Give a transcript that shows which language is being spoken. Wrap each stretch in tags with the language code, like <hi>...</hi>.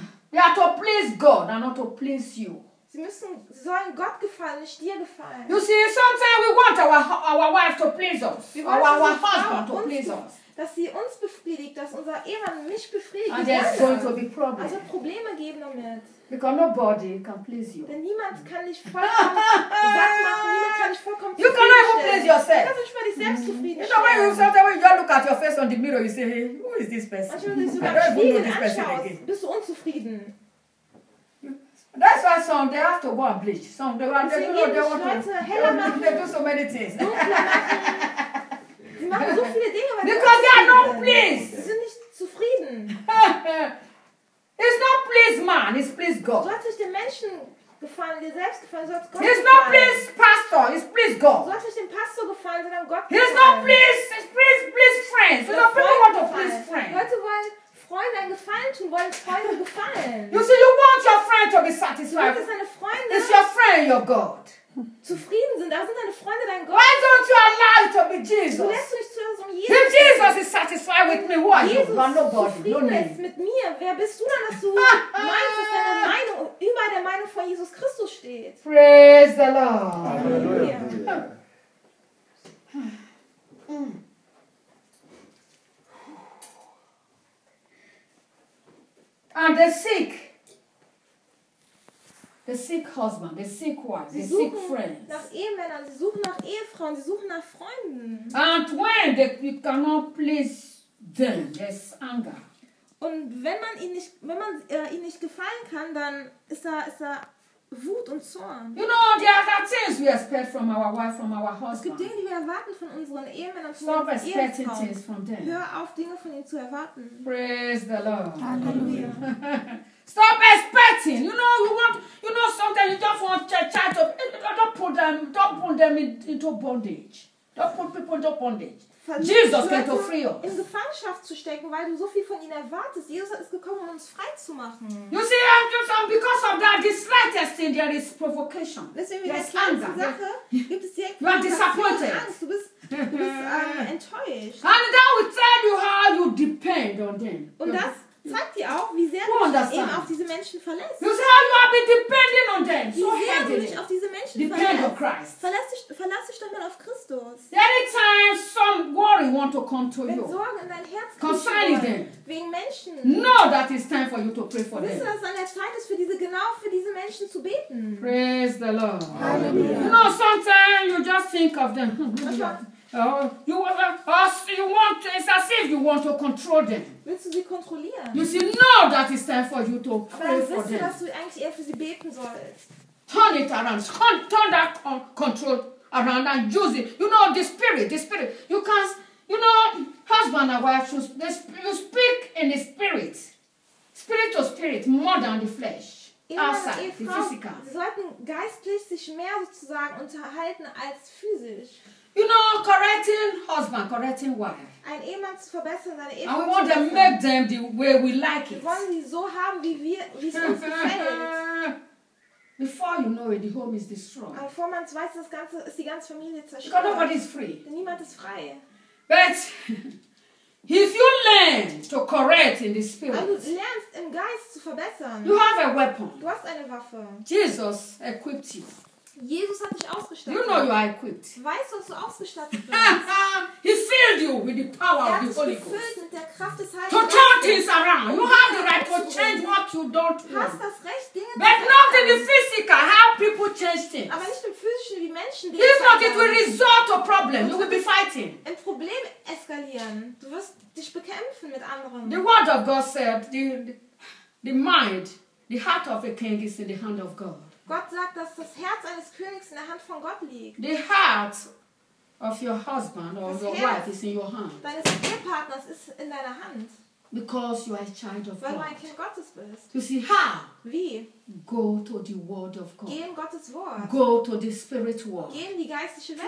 <en>They are to please God and not to please you.</en> <de>Sie sollen Gott gefallen, nicht dir gefallen.</de> <en>You see, sometimes we want our wife to please us. Our husband to please us.</en> <de>Dass sie uns befriedigt, dass unser Ehemann mich befriedigt.</de> <en>And there's going to be problems.</en> <de>Also Probleme geben damit.</de> <en>Because nobody can please you.</en> <de>Denn niemand kann dich vollkommen satt machen. Niemand kann dich vollkommen</de> <en>you cannot even please yourself.</en> <de>Du kannst nicht mal dich selbst zufrieden stellen.</de> <en>You know, when you look at your face on the mirror, you say, hey, who is this person?</en> <de>Manchmal, wenn du dich sogar spiegeln anschaust, bist du unzufrieden.</de> <en>That's why some they have to go and bleach. Some they want to go and bleach. They do so many things.</en> <de>Sie machen so viele Dinge, weil</de> <en>because they are not pleased.</en> <de>Sie sind nicht zufrieden.</de> <en>It's not please man, it's please God.</en> <de>Du hast dich den Menschen gefallen, dir selbst gefallen, so hat Gott</de> <en>it's</en> <de>gefallen.</de> <en>Not please pastor, it's please God.</en> <de>Du hast dich dem Pastor gefallen, sondern Gott</de> <en>it's</en> <de>gefallen.</de> <en>Not please, it's please friends. So people want to please friends.</en> <de>Leute wollen Freunde einen Gefallen tun, wollen Freunde gefallen.</de> <en>You see, you want your friend to be satisfied.</en> <de>Du willst deine Freunde.</de> <en>It's your friend, your God.</en> <de>Zufrieden sind, da sind deine Freunde dein Gott.</de> <en>Why don't you allow it to be Jesus?</en> <de>Du lässt dich zu unserem Jesus.</de> <en>He Jesus is satisfied with me. Who are you?</en> <de>Jesus, zufrieden ist mit mir. Wer bist du dann, dass du meinst, dass deine Meinung über der Meinung von Jesus Christus steht?</de> <en>Praise the Lord. And the sick. The sick husband, the sick wife, the sick friends.</en> <de>Nach Ehemännern, sie suchen nach Ehefrauen, sie suchen nach Freunden.</de> <en>And when they cannot please them, there's anger.</en> <de>Und wenn man ihnen nicht, wenn man ihnen nicht gefallen kann, dann ist da Wut und Zorn.</de> <en>You know, there are things we expect from our wife, from our husband.</en> <de>Es gibt Dinge, die wir erwarten von unseren Ehemännern, von unseren Ehefrauen.</de> <en>Stop expecting things from them.</en> <de>Hör auf, Dinge von ihnen zu erwarten.</de> <en>Praise the Lord.</en> <de>Halleluja.</de> <en>Stop expecting. You know, sometimes you just want to chat up. Don't put them into bondage. Don't put people into bondage. Jesus came to free us.</en> <de>In Gefangenschaft zu stecken, weil du so viel von ihnen erwartest. Jesus ist gekommen, um uns frei zu machen.</de> <en>You see, because of that, the slightest thing, there is provocation.</en> <de>Deswegen, wie der anger. Sache, gibt es direkt</de> <en>You are disappointed.</en> <de>Du bist enttäuscht.</de> <en>And that will tell you how you depend on them.</en> <de>Und das zeigt dir auch, wie sehr du dich eben auf diese Menschen verlässt.</de> <en>You see how you have been depending on them.</en> <de>Wie sehr du dich auf diese Menschen verlässt.</de> <en>Depend on Christ.</en> <de>Verlass dich doch mal auf Christus.</de> <en>Anytime some worry want to come to you.</en> <de>Wenn Sorgen in dein Herz kommen. Wegen Menschen.</de> <en>Know that it's time for you to pray for them.</en> <de>Wisse, dass an der Zeit ist, für diese Menschen zu beten.</de> <en>Praise the Lord.</en> <de>Hallelujah.</de> <en>You know, sometimes you just think of them. It's as if you want to control them.</en> <de>Willst du sie kontrollieren?</de> <en>You see, now that it's time for you to pray for them.</en> <de>Aber dann wisst du, dass du eigentlich eher für sie beten sollst.</de> <en>Turn it around. Turn that control around and use it. You know, the spirit. You can't, you know, husband and wife, you speak in the spirit. Spirit to spirit, more than the flesh. Outside, the physical.</en> <de>Sie sollten geistlich sich mehr sozusagen unterhalten als physisch.</de> <en>You know, correcting husband, correcting wife.</en> <de>Ein Ehemann zu verbessern, seine Ehefrau.</de> <en>And we want to make them the way we like it.</en> <de>Wir wollen sie so haben, wie es uns gefällt.</de> <en>Before you know it, the home is destroyed.</en> <de>Aber bevor man es weiß, ist die ganze Familie zerstört.</de> <en>Because nobody is free.</en> <de>Denn niemand ist frei.</de> <en>But if you learn to correct in the spirit.</en> <de>Aber du lernst im Geist zu verbessern.</de> <en>You have a weapon.</en> <de>Du hast eine Waffe.</de> <en>Jesus equipped you.</en> <de>Jesus hat dich ausgestattet.</de> <en>You know you are equipped.</en> <de>Weißt du, dass du ausgestattet bist?</de> <en>He filled you with the power of the Holy Ghost.</en> <de>Er hat dich gefüllt mit der Kraft des Heiligen.</de> <en>To turn things around. You have the right to change what you don't know.</en> <de>Hast das Recht, Dinge zu</de> <en>But not in the physical. How people change things.</en> <de>Aber nicht im physischen, wie Menschen Dinge verändern.</de> <en>If not, it will resort to problem. You will be fighting.</en> <de>Ein Problem eskalieren. Du wirst dich bekämpfen mit anderen.</de> <en>The word of God said, the mind, the heart of a king is in the hand of God.</en> <de>Gott sagt, dass das Herz eines Königs in der Hand von Gott liegt.</de> <en>The heart of your husband or your wife is in your hand.</en> <de>Deines Ehepartners ist in deiner Hand.</de> <en>Because you are a child of</en> <de>God. Weil du ein Kind Gottes bist.</de> <en>You see how?</en> <de>Wie?</de> <en>Go to the word of God.</en> <de>Geh in Gottes Wort.</de> <en>Go to the spirit world.</en> <de>Geh in die geistliche Welt.</de>